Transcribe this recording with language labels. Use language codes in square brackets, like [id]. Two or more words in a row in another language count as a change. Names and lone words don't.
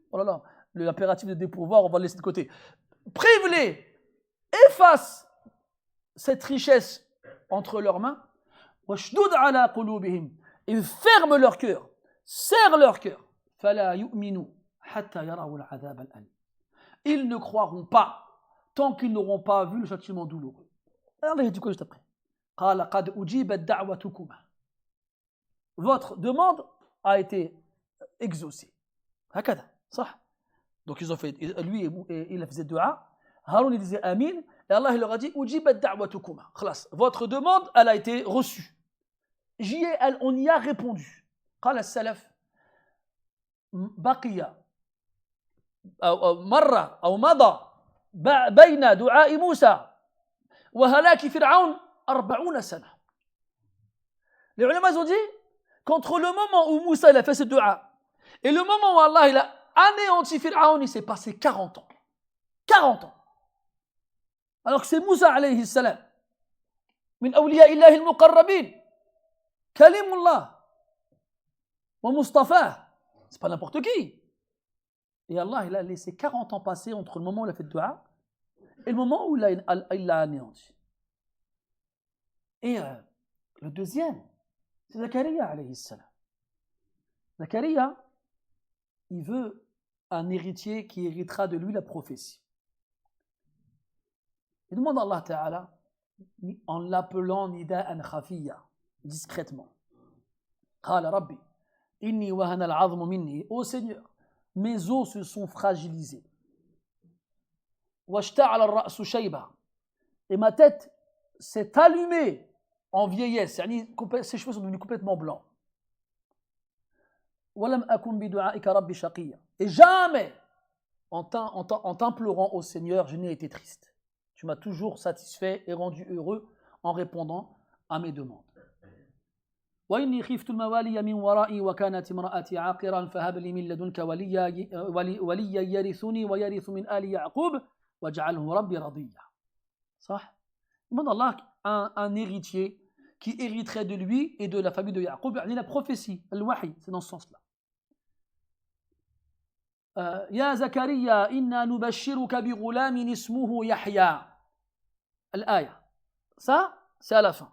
[fr] Oh là là, l'impératif de dépourvoir, on va le laisser de côté. Prive-les, efface cette richesse entre leurs mains. [ar] واشدد على قلوبهم, [fr] et ferme leur cœur, serre leur cœur. [ar] فلا يؤمنوا حتى يروا العذاب الأليم. [fr] Ils ne croiront pas tant qu'ils n'auront pas vu le châtiment douloureux. Allah il dit quoi juste après? [ar] قال قد أجيبت دعوتكما. [fr] Votre demande a été exaucée. [ar] Hakada, صح? [fr] Donc ils ont fait, lui il faisait dua, Haroun il disait amin, et Allah il leur a dit [ar] أجيبت دعوتكما. [fr] Khalas, votre demande elle a été reçue. On y a répondu. [ar] قال السلف بقي مرة أو مضى بين دعاء موسى وهلاك فرعون 40 سنة. [fr] Les ulama ont dit qu'entre le moment où Moussa il a fait ce dua et le moment où Allah il a anéanti Pharaon, il s'est passé 40 ans. 40 ans. Alors que c'est Moussa [ar] عليه السلام من أولياء الله المقربين كليم الله ومصطفى, [fr] c'est pas n'importe qui. Et Allah il a laissé 40 ans passer entre le moment où il a fait le dua et le moment où il l'a anéanti. Et le deuxième, c'est Zakaria [ar] عليه السلام. [fr] Zakaria, il veut un héritier qui héritera de lui la prophétie. Il demande à [ar] الله تعالى, [fr] en l'appelant [ar] نداء خفيا, [fr] discrètement. [ar] قال رب إني وهن العظم مني. [fr] Ô Seigneur, mes os se sont fragilisés. [ar] واشتعل الرأس شيبا. [fr] Et ma tête s'est allumée en vieillesse. Ses cheveux sont devenus complètement blancs. [ar] ولم أكن بدعائك رب شقيا. [fr] Et jamais, en t'implorant au Seigneur, je n'ai été triste. Tu m'as toujours satisfait et rendu heureux en répondant à mes demandes. [ar] وإني خفت الموالي من ورائي وكانت امرأتي عاقرا فهب لي من لدنك وليا يرثني ويرث من آل يعقوب واجعله ربي رضيا. صح؟ [fr] demande Allah un héritier qui hériterait de lui et de la famille de Yaqub. يعني la prophétie, le wahi, c'est dans ce sens-là. [ar] يا زكريا إنا نبشرك بغلام اسمه يحيى. الآية. [fr] Ça, c'est à la fin.